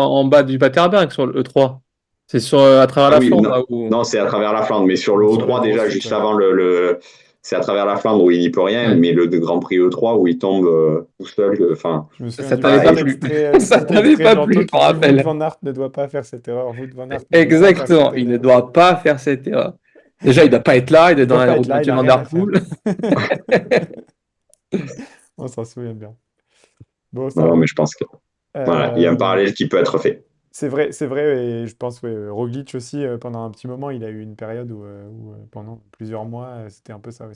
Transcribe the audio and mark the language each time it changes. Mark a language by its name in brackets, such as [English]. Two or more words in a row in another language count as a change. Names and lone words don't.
[French] en bas du Paterberg sur le E3. C'est à travers Ah la oui, Flandre, non, là où. non, c'est à travers la Flandre, mais sur le Sur la O3, grosse déjà, chute, juste ouais. avant c'est à travers la Flandre où il n'y peut rien, Ouais. mais le Grand Prix E3 où il tombe tout seul, enfin, Je me souviens Ça du t'avait voilà, pas petit plu. extrait, du Ça petit t'avait extrait pas Jeanto plu, je me qui dit Wout rappelle. van Aert ne doit pas faire cette erreur. Wout van Aert ne doit pas faire cette Exactement, il ne erreur. doit pas faire cette erreur. Déjà, il ne doit pas être là, il est Il dans doit pas la être route là, il Mathieu a Van rien Der à faire. Poel. On s'en souvient bien. Bon, ça non, mais roule. je pense que voilà, il y a un Euh, parallèle qui peut être fait. c'est vrai, et je pense, ouais, Roglic aussi, pendant un petit moment, il a eu une période où, pendant plusieurs mois, c'était un peu ça aussi.